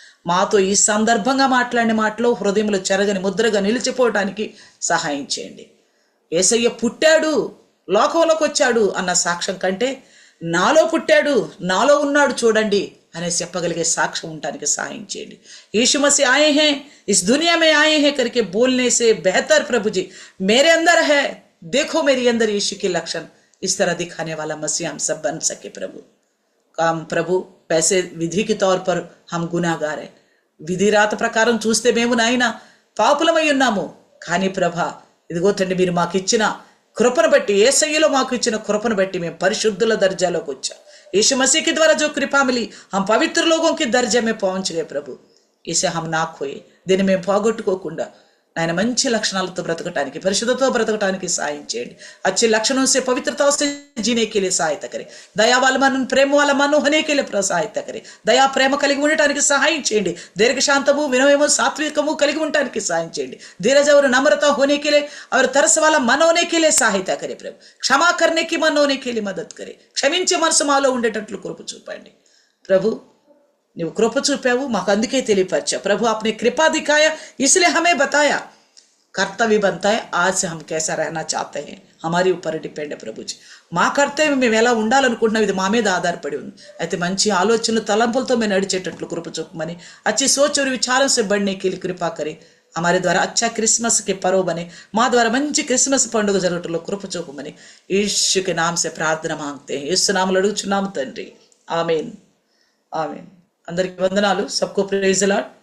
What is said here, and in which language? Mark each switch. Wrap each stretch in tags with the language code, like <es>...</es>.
<te>మాతో ఈ సందర్భంగా మాట్లాడిన మాటలో హృదయంలో చెరగని ముద్రగా నిలిచిపోవడానికి సహాయం చేయండి. యేసయ్య పుట్టాడు, లోకంలోకి వచ్చాడు అన్న సాక్ష్యం కంటే నాలో పుట్టాడు, నాలో ఉన్నాడు చూడండి अने చెప్పగలిగే సాక్ష్యం ఉండడానికి సహాయం చేయండి.</te> <hi>यीशु मसीह आए हैं, इस दुनिया में आए हैं करके बोलने से बेहतर प्रभु जी मेरे अंदर है, देखो मेरे अंदर यीशु के लक्षण, इस तरह दिखाने वाला मसीह हम सब बन सके प्रभु. काम प्रभु पैसे विधि के तौर पर हम गुनाहगार है,</hi> <te>విధి రాత ప్రకారం చూస్తే మేము నాయన పాపులమై ఉన్నాము. కానీ ప్రభా ఇదిగో తండ్రి, మీరు మాకు ఇచ్చిన కృపను బట్టి, యేసయ్యలో మాకు ఇచ్చిన కృపను బట్టి మేము పరిశుద్ధుల దర్జాలోకి వచ్చాం.</te> <hi>यीशु मसीह के द्वारा जो कृपा मिली, हम पवित्र लोगों के दर्जे में पहुंच गए प्रभु. इसे हम ना खोए,</hi> <te>దీన్ని మేము పోగొట్టుకోకుండా నాయన మంచి లక్షణాలతో బ్రతకటానికి, పరిశుద్ధతో బ్రతకటానికి సహాయం చేయండి.</te> <hi>अच्छे लक्षणों से, पवित्रता से जीने के लिए सहायता करें. दया वाला मन, प्रेम वाला मन होने के लिए सहायता करें.</hi> <te>దయా ప్రేమ కలిగి ఉండటానికి సహాయం చేయండి. దీర్ఘశాంతము, వినయము, సాత్వికము కలిగి ఉండటానికి సహాయం చేయండి.</te> <hi>धीरज और नम्रता होने के लिए और तरस वाला मन होने के लिए सहायता करें प्रभु. क्षमा करने की मन होने के लिए मदद करें.</hi> <te>క్షమించే మనసు మాలో ఉండేటట్లు కృప చూపండి प्रभु. నువ్వు కృప చూపావు, మాకు అందుకే తెలియపరచా ప్రభు.</te> <hi>आपने कृपा दिखाया इसलिए हमें बताया. कर्तव्य बनता है आज से हम कैसा रहना चाहते हैं, हमारे ऊपर डिपेंड है प्रभु जी.</hi> <te>మా కర్తవ్యం మేము ఎలా ఉండాలనుకుంటున్నాం, ఇది మా మీద ఆధారపడి ఉంది. అయితే మంచి ఆలోచనలు, తలంపులతో మేము నడిచేటట్లు కృప చూపమని,</te> <hi>अच्छी सोच और विचारों से बढ़ने के लिए कृपा करें. हमारे द्वारा अच्छा क्रिसमस के पर्व बने,</hi> <te>మా ద్వారా మంచి క్రిస్మస్ పండుగ జరగటంలో కృప చూపమని</te> <hi>యేసు के नाम से प्रार्थना मांगते हैं.</hi> <te>యేసు నామములో అడుగుచున్నాము తండ్రి, ఆమేన్ ఆమేన్. అందరికీ వందనాలు.</te> <hi>सबको प्रेज द लॉर्ड.</hi>